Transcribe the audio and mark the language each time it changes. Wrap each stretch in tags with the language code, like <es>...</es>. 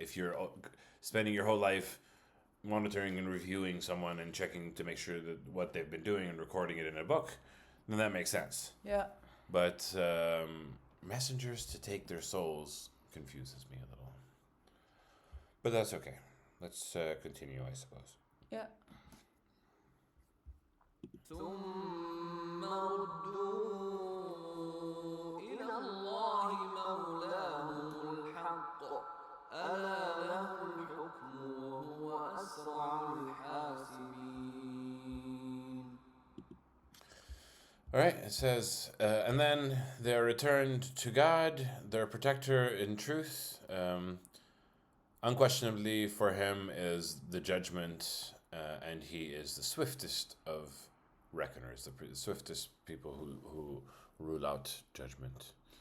<en>If you're spending your whole life monitoring and reviewing someone and checking to make sure that what they've been doing and recording it in a book, then that makes sense. Yeah. But messengers to take their souls confuses me a little. But that's okay. Let's continue, I suppose. Yeah.</en> <ar>ثم ردوا إلى الله مولاهم الحق ألا له الحكم وهو أسرع الحاسبين.</ar> <en>All right, it says, and then they are returned to God, their protector in truth. Unquestionably, for him is the judgment, and he is the swiftest of reckoners, the swiftest people who rule out judgment.</en>